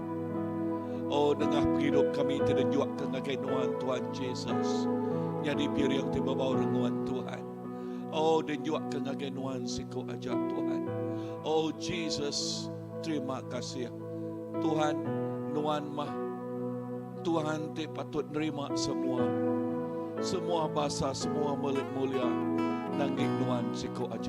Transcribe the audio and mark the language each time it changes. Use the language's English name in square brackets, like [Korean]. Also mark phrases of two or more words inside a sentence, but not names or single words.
[Iban] Oh, dengah penghidup kami tidak juak kengagainuan Tuhan Yesus. Jadi biar yang tiba bawa renguan Tuhan. Oh, dan juak kengagainuan siku aja Tuhan. Oh, Jesus, terima kasih. Tuhan, nuan mah. Tuhan te patut nerima semua. Semua bahasa, semua mulia nanging nuan siku aja.